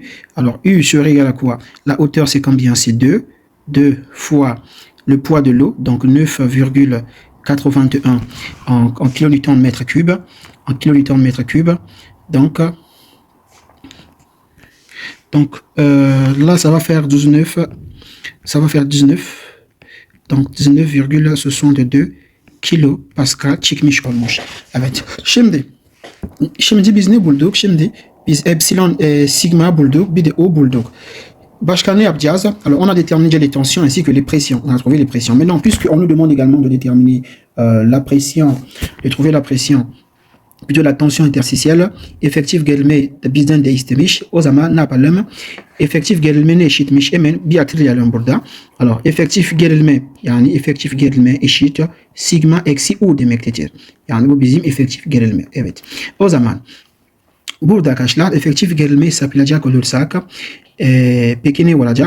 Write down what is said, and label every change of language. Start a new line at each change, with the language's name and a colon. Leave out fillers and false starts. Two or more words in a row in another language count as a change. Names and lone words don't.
French: Alors U serait égal à quoi? La hauteur c'est combien? C'est 2 fois le poids de l'eau, donc 9,81 en kilonewton mètre cube. Donc là ça va faire 19.
Turkish: Donc 19,62 kilopascal çıkmış olmuş. Evet. Şimdi biz ne bulduk? Şimdi biz epsilon sigma bulduk, bir de O bulduk. Başka ne yapacağız?
French: Alors on a déterminé les tensions ainsi que les pressions. On a trouvé les pressions. Maintenant, puisqu'on nous demande également de déterminer la pression, de trouver la pression, plutôt la tension interstitielle,
Turkish: effektif gerilme bizden de istemiş. O zaman ne yapalım? Efektif gerilme ne eşitmiş? Hemen bir hatırlayalım burada. Alors efektif gerilme eşit sigma eksi U demektedir. Yani bu bizim efektif gerilme. Evet. O zaman burada arkadaşlar efektif gerilme hesaplayacak olursak peki ne olacak?